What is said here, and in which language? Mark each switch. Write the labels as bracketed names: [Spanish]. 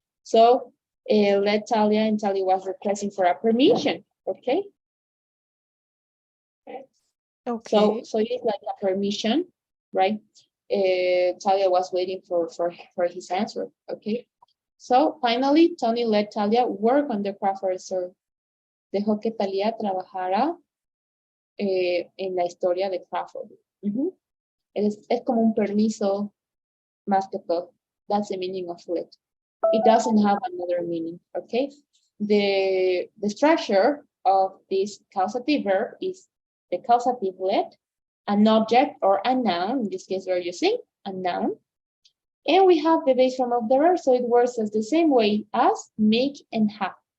[English] So let Talia, and Talia was requesting for a permission. Okay. Okay. So it is like a permission, right? Talia was waiting for his answer. Okay. So finally, Tony let Talia work on the Crawford story. [Spanish] Dejó que Talia trabajara en la historia de Crawford. Es como un permiso más que todo. [English] That's the meaning of let. It doesn't have another meaning, okay? The structure of this causative verb is the causative let, an object or a noun. In this case, we're using a noun. And we have the base form of the verb, so it works as the same way as make and have.